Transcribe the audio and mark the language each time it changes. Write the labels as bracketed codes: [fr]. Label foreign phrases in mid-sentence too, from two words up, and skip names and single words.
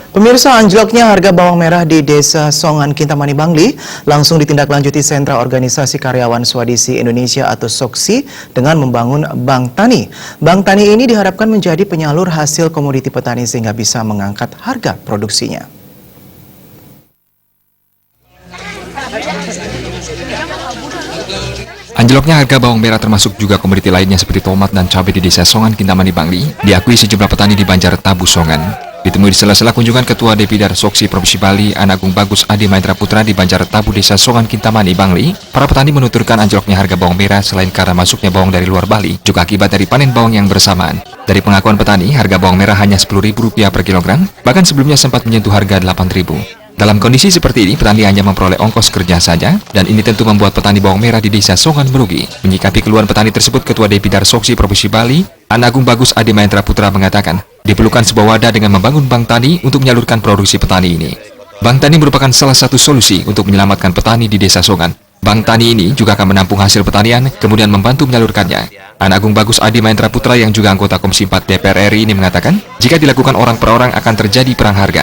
[id] Pemirsa, anjloknya harga bawang merah di Desa Songan, Kintamani, Bangli langsung ditindaklanjuti Sentra Organisasi Karyawan Swadisi Indonesia atau SOKSI dengan membangun Bank Tani. Bank Tani ini diharapkan menjadi penyalur hasil komoditi petani sehingga bisa mengangkat harga produksinya. Anjloknya harga bawang merah termasuk juga komoditi lainnya seperti tomat dan cabai di Desa Songan, Kintamani, Bangli diakui sejumlah petani di Banjar Tabu Songan. Ditemui di sela-sela kunjungan Ketua Depidar SOKSI Provinsi Bali, Anagung Bagus Adi Mahendra Putra di Banjar Tabu Desa Songan, Kintamani, Bangli, para petani menuturkan anjloknya harga bawang merah selain karena masuknya bawang dari luar Bali, juga akibat dari panen bawang yang bersamaan. Dari pengakuan petani, harga bawang merah hanya Rp10.000 per kilogram, bahkan sebelumnya sempat menyentuh harga Rp8.000. Dalam kondisi seperti ini, petani hanya memperoleh ongkos kerja saja, dan ini tentu membuat petani bawang merah di Desa Songan merugi. Menyikapi keluhan petani tersebut, Ketua Depidar SOKSI Provinsi Bali, Anagung Bagus Adi Mahendra Putra mengatakan, diperlukan sebuah wadah dengan membangun Bank Tani untuk menyalurkan produksi petani ini. Bank Tani merupakan salah satu solusi untuk menyelamatkan petani di Desa Songan. Bank Tani ini juga akan menampung hasil pertanian, kemudian membantu menyalurkannya. Anagung Bagus Adi Mahendra Putra yang juga anggota Komisi 4 DPR RI ini mengatakan, jika dilakukan orang per orang akan terjadi perang harga.